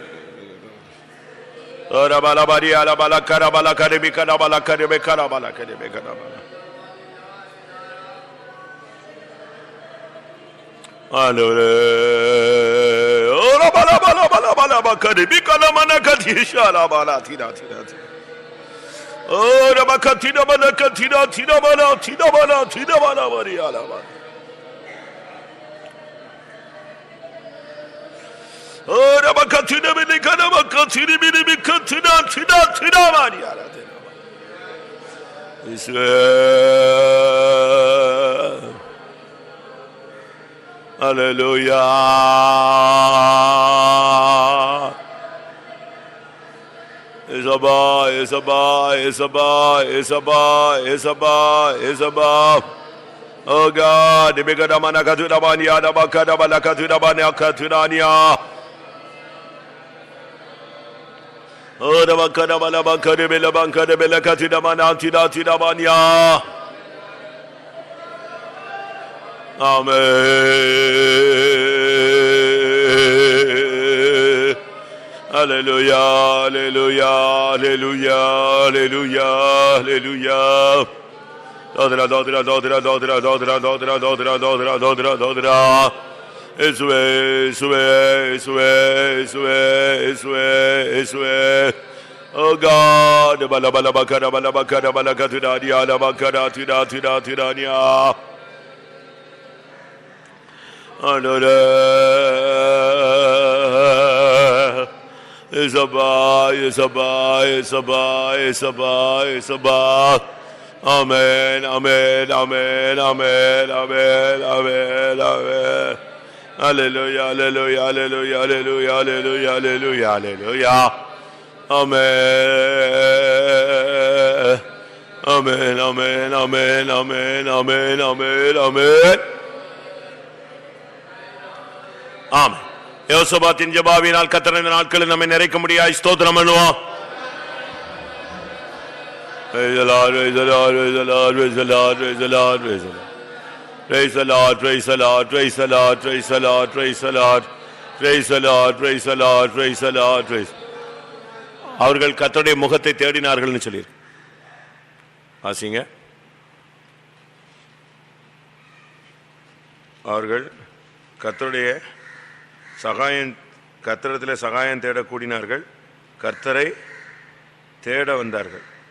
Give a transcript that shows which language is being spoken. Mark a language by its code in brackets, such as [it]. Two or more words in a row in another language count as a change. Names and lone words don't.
[en] ரபல பரி அலபல கரபல கரிபி கரபல கரிபி கரபல கரிபி கரபல. ஆண்டவரே, ரபல பல பல பல கரிபி கலமன கதிஷால பல திரா திரா. Oh, Rabakatina Balakatina Tinabana Tinabana Tinabana Mariala. Oh, Rabakatina Minikana Makatini Minikatina Tina Tina Mariala. Hallelujah. Isaba. Oh God, the bigger man akatuna bania, the bakada balakatuna bania katunania. Oh, the bakada balabakade belabankade belakatuna manantina tina bania. Amen. Hallelujah, hallelujah, hallelujah, hallelujah, hallelujah. Dodra, dodra, dodra, dodra, dodra, dodra, dodra, dodra, dodra, dodra. Iswe. Oh God, bala bala bakara bala bakara bala katuna dia la bakara tuna nia. Hallelujah. Isaba. Amen, amen, amen, amen, amen, amen, amen. Hallelujah, hallelujah, hallelujah, hallelujah, hallelujah, hallelujah, hallelujah. Amen. Amen, amen, amen, amen, amen, amen, amen. [ta] ஆமென். யோசபாத்தின் ஜெபாவினால் கர்த்தர் இந்த நாட்களில் நம்மை நிறைக்க முடியாய் ஸ்தோத்திரம் பண்ணுவோம். [en] Praise the Lord, praise the Lord, praise the Lord, praise the Lord, praise the Lord, praise the Lord. Praise the Lord, praise the Lord, praise the Lord, praise the Lord, praise the Lord, praise the Lord, praise the Lord, praise the Lord, praise. [ta] அவர்கள் கர்த்தருடைய முகத்தை தேடினார்கள்னு சொல்லி வாசிங்க. அவர்கள் கர்த்தருடைய கர்த்தரிடத்திலே சகாயம் தேட கூடினார்கள், கர்த்தரை தேட வந்தார்கள்.